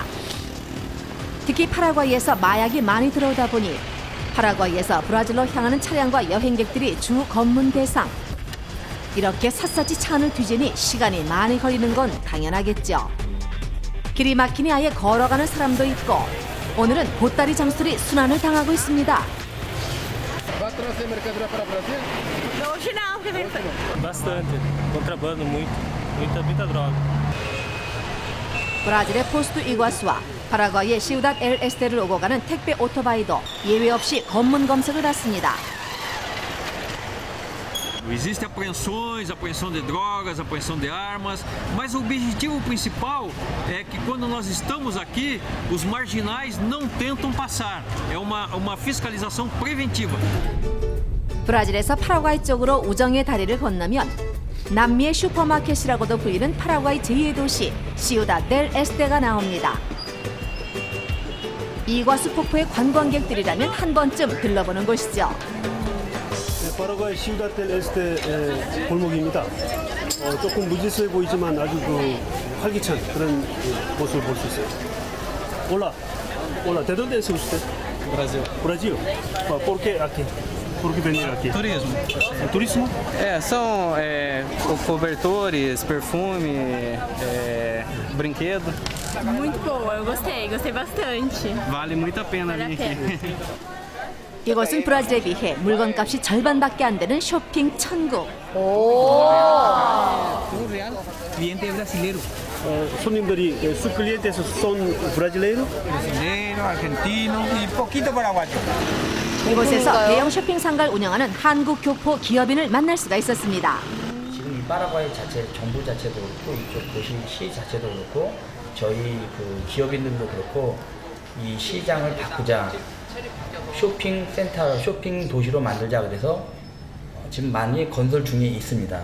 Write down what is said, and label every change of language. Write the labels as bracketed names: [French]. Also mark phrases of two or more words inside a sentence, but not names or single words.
[Korean] 특히 파라과이에서 마약이 많이 들어오다 보니 파라과이에서 브라질로 향하는 차량과 여행객들이 주 검문 대상. 이렇게 샅샅이 차 안을 뒤지니 시간이 많이 걸리는 건 당연하겠죠. 길이 막히니 아예 걸어가는 사람도 있고 오늘은 보따리 장수들이 순환을 당하고 있습니다. [Portuguese] Bastante. Contrabando, muita droga. [Korean] 브라질의 포스트 이과수와 파라과이의 시우다 엘 에스테를 오고 가는 택배 오토바이도 예외 없이 검문 검색을 받습니다. [Portuguese] Existem apreensões, apreensão de drogas, apreensão de armas, mas o objetivo principal é que quando nós estamos aqui, os marginais não tentam passar. É uma fiscalização preventiva. [Korean] 브라질에서 파라과이 쪽으로 우정의 다리를 건너면 남미의 슈퍼마켓이라고도 불리는 파라과이 제2의 도시 시우다 델 에스테가 나옵니다. 이과수 폭포의 관광객들이라면 한 번쯤 들러보는 곳이죠. 파라과이 시우다 델 에스테 골목입니다. 조금 무질서해 보이지만 아주 활기찬 그런 모습을 볼 수 있어요. [Portuguese] Olá, [Spanish] ¿de dónde es usted? Brasil. Brasil. ¿Por qué aquí? ¿Por qué venir aquí? Turismo. Turismo? [Portuguese] São cobertores, perfume, brinquedo. Muito boa, eu gostei bastante. Vale muito a pena vir aqui. [Korean] 이곳은 브라질에 비해 물건값이 절반밖에 안 되는 쇼핑 천국. [Portuguese] Cliente brasileiro. [Spanish] 손님들이 sus clientes son brasileiros? Brasileiro, argentino y poquito paraguayo. [Korean] 이곳에서 대형 쇼핑 상가를 운영하는 한국 교포 기업인을 만날 수가 있었습니다. 지금 이 파라과이 자체 정부 자체도 그렇고 이쪽 도시 시 자체도 그렇고 저희 그 기업인들도 그렇고 이 시장을 바꾸자, 쇼핑 센터, 쇼핑 도시로 만들자 그래서 지금 많이 건설 중에 있습니다.